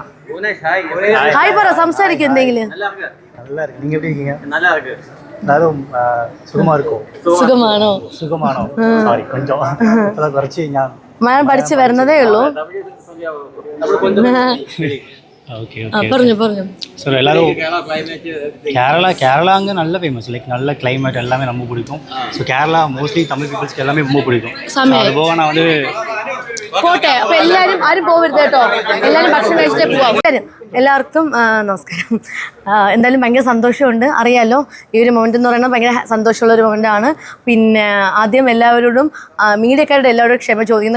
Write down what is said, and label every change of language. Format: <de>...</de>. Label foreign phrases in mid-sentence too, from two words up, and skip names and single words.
<ml>ഹായ് പറ, സംസാരിക്കും എന്തെങ്കിലും. സുഖമാണോ? ഞാൻ പഠിച്ചു വരുന്നതേ ഉള്ളൂ. പറഞ്ഞു</ml> <ta>ஸோ எல்லாரும் கேரளா அங்கே நல்ல ஃபேமஸ், லைக் நல்ல கிளைமேட் எல்லாமே ரொம்ப பிடிக்கும். ஸோ கேரளா</ta> <en>mostly Tamil peoples</en> <ta>எல்லாமே ரொம்ப பிடிக்கும். அது போக நான் வந்து</ta> <ml>പോട്ടെ. അപ്പോൾ എല്ലാവരും ആരും പോകരുത് കേട്ടോ, എല്ലാവരും ഭക്ഷണം കഴിച്ചിട്ടേ പോവാം. എല്ലാവർക്കും നമസ്കാരം. എന്തായാലും ഭയങ്കര സന്തോഷമുണ്ട്. അറിയാമല്ലോ, ഈ ഒരു മൊമെൻ്റ് എന്ന് പറയുന്നത് ഭയങ്കര സന്തോഷമുള്ളൊരു മൊമെൻ്റാണ്. പിന്നെ ആദ്യം എല്ലാവരോടും മീഡിയക്കാരുടെ എല്ലാവരോടും ക്ഷമ ചോദിക്കുന്നു.</ml>